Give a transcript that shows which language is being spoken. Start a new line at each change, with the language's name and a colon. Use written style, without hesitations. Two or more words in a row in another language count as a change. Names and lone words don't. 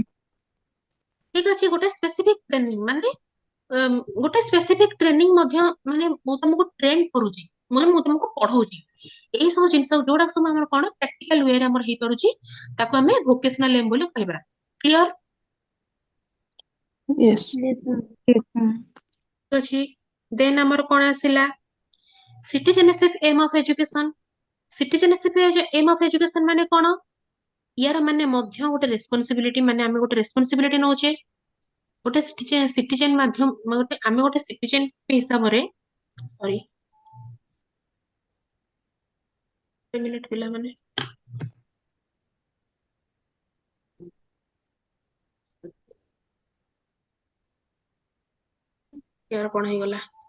Odia: ଠିକ ଅଛି। ଗୋଟେ
English: specific training
Odia: ମାନେ ଗୋଟେ
English: specific training
Odia: ମଧ୍ୟ, ମାନେ ମୁଁ ତମକୁ ଟ୍ରେନ କରୁଛି, ମାନେ ମୁଁ ତମକୁ ପଢଉଛି, ଏଇ ସବୁ ଜିନିଷ ଯୋଉଟା ସବୁ ଆମର କଣ ପ୍ରାକ୍ଟିକାଲ ୱେରେ ଆମର ହେଇପାରୁଛି, ତାକୁ ଆମେ
English: vocational aim
Odia: ବୋଲି କହିବା। କ୍ଲିୟର?
English: Yes. Yes, ma'am. Yes, ma'am.
Odia: ଠିକ ଅଛି। ଦେନ୍ ଆମର କଣ ଆସିଲା?
English: citizenship aim of education. citizenship aim of education
Odia: ମାନେ କଣ? ୟାର ମାନେ ମଧ୍ୟ ଗୋଟେ ରେସ୍ପନ୍ସିବିଲିଟି, ମାନେ ଆମେ ଗୋଟେ ରେସ୍ପନ୍ସିବିଲିଟି ନଉଛେ, ଗୋଟେ ସିଟିଜେନ ମାଧ୍ୟମ, ଆମେ ଗୋଟେ ସିଟିଜେନ ହିସାବରେ,
English: sorry minute
Odia: ପିଲାମାନେ, ୟାର କଣ ହେଇଗଲା?